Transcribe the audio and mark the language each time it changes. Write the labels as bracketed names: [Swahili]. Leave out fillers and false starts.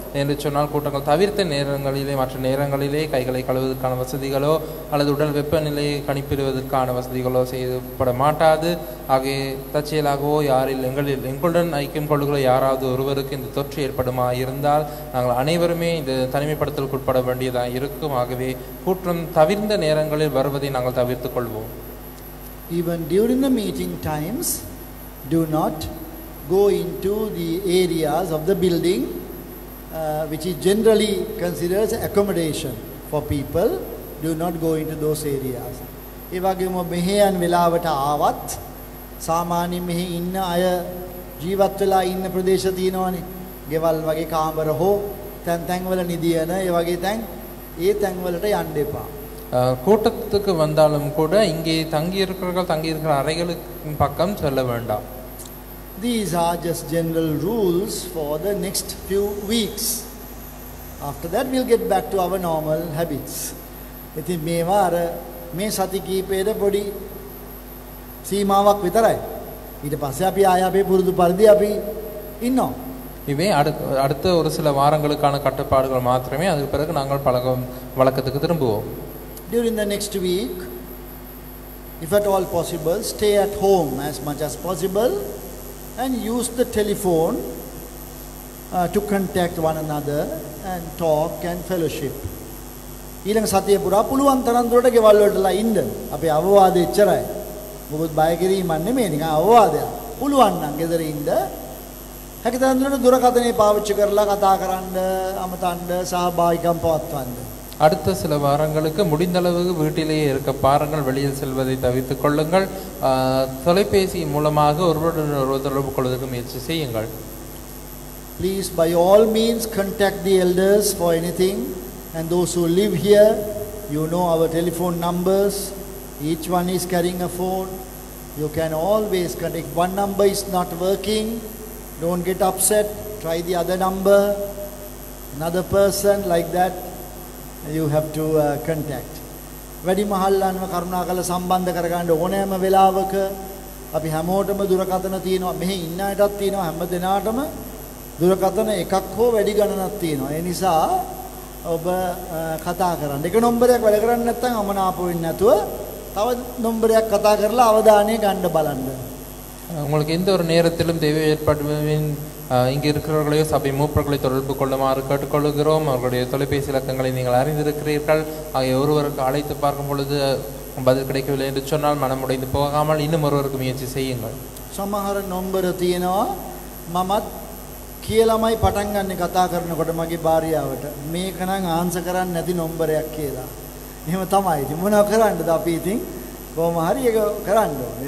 [Tamil] என்று சொன்னால் கூட்டங்கள் தவிர்த்த நேரங்களிலே மற்ற நேரங்களிலே கைகளை கழுவுவதற்கான வசதிகளோ அல்லது உடல் வெப்பநிலையை கணிப்பிடுவதற்கான வசதிகளோ செய்யப்பட மாட்டாது. ஆகிய தற்செயலாகவோ யாரில் எங்களுடன் ஐக்கியம் கொள்ளுகிற யாராவது ஒருவருக்கு இந்த தொற்று ஏற்படுமா இருந்தால் நாங்கள் அனைவருமே இந்த தனிமைப்படுத்தலுக்கு உட்பட வேண்டியதாக இருக்கும். ஆகவே கூட்டம் தவிர்ந்த நேரங்களில் வருவதை நாங்கள் தவிர்த்து கொள்வோம். [English] Even during the meeting times, do not go into the areas of the building which is generally considered as accommodation for people. Do not go into those areas. [Sinhala] ඒ වගේම මෙහෙයන් වෙලාවට ආවත් සාමාන්‍යයෙන් මෙහි ඉන්න අය ජීවත් වෙලා ඉන්න ප්‍රදේශ තියෙනවානේ. ගෙවල් වගේ කාමර හෝ තැන් වල නිදියන ඒ වගේ තැන් වලට යන්න එපා. [Tamil] கூட்டத்துக்கு வந்தாலும் கூட இங்கே தங்கியிருக்கிற அறைகளுக்கு பக்கம் செல்ல வேண்டாம். [English] These are just general rules for the next few weeks. After that we'll get back to our normal habits. [Sinhala] ඉතින් මේවා අර මේ සති කීපේට පොඩි සීමාවක් විතරයි. ඊට පස්සේ අපි ආය අපේ පුරුදු පරිදි අපි ඉන්නවා. [Tamil] இவை அடுத்த ஒரு சில வாரங்களுக்கான கட்டுப்பாடுகள் மாத்திரமே. அதுக்கு பிறகு நாங்கள் வழக்கத்துக்கு திரும்புவோம். [English] During the next week, if at all possible, stay at home as much as possible and use the telephone to contact one another and talk and fellowship. [Sinhala] ඊළඟ සතිය පුරා පුළුවන් තරම් දුරට ගෙවල් වලටලා ඉන්න. අපේ අවවාදය එච්චරයි. මොකද බය කිරීමක් නෙමෙයි, නිකන් අවවාදයක්. පුළුවන් නම් ගෙදර ඉන්න. හැකියතරම් දුරට දුරකථනය පාවිච්චි කරලා කතා කරන්න, අමතන්න, සහභාගීකම් පවත්වන්න. [Tamil] அடுத்த சில வாரங்களுக்கு முடிந்தளவு வீட்டிலேயே இருக்க பாருங்கள். வெளியில் செல்வதை தவிர்த்துக் கொள்ளுங்கள். தொலைபேசி மூலமாக ஒருவருடன் ஒருவர் தொடர்பு கொள்வதற்கு முயற்சி செய்யுங்கள். [English] Please by all means contact the elders for anything, and those who live here, you know our telephone numbers. Each one is carrying a phone. You can always contact. One number is not working, don't get upset, try the other number. Another person like that you have to contact. [Sinhala] වැඩි මහල්ලන්ව කරුණාකරලා සම්බන්ධ කරගන්න ඕනෑම වෙලාවක අපි හැමෝටම දුරකථන තියෙනවා. මෙහි ඉන්න අයටත් තියෙනවා. හැම දිනාටම දුරකථන එකක් හෝ වැඩි ගණනක් තියෙනවා. ඒ නිසා ඔබ කතා කරන්න. එක නම්බරයක් වැඩ කරන්නේ නැත්නම් අමනාප වෙන්නේ නැතුව තව නම්බරයක් කතා කරලා අවධානය ගන්න බලන්න. [Tamil] உங்களுக்கு எந்த ஒரு நேரத்திலும் தேவை ஏற்படுவேன் இங்கே இருக்கிறவர்களையோ சபை மூப்பர்களை தொடர்பு கொள்ளுமாறு கேட்டுக்கொள்கிறோம். அவர்களுடைய தொலைபேசி இலக்கங்களை நீங்கள் அறிந்திருக்கிறீர்கள். ஆகிய ஒருவருக்கு அழைத்து பார்க்கும் பொழுது பதில் கிடைக்கவில்லை என்று சொன்னால் மனமுடைந்து போகாமல் இன்னும் ஒருவருக்கு முயற்சி செய்யுங்கள். [Sinhala] සමහර නම්බර තියෙනවා මමත් කියලාමයි පටන් ගන්න කතා කරනකොට මගේ භාර්යාවට මේක නම් ආන්සර් කරන්නේ නැති නම්බරයක් කියලා. එහෙම තමයි. ඉතින් මොනව කරන්නද අපි ඉතින් කොහොම හරි ඒක කරන්න ඕනේ.